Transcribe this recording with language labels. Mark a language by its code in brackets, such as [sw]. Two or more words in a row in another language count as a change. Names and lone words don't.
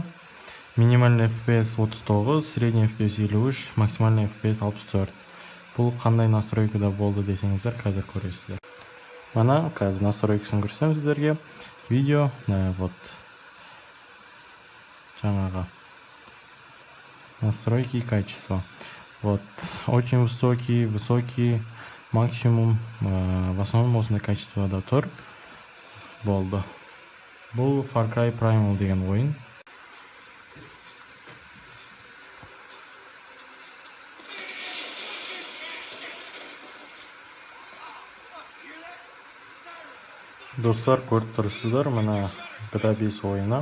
[ru] Минимальный FPS 39, средний FPS 53, максимальный FPS 64. [kk] Бұл қандай настройкада болды десеңіздер, қазір көресіздер. Мана қазір настройкасын көрсем сіздерге. [ru] Видео, вот. Жаңағы настройки и качество. Вот, очень высокий, максимум, в основном [kk] осындай качествода тұр. Болды. Бұл Far Cry Primal деген ойын. Достар, көріп тұрсыздар, мына GTA 5 ойыны.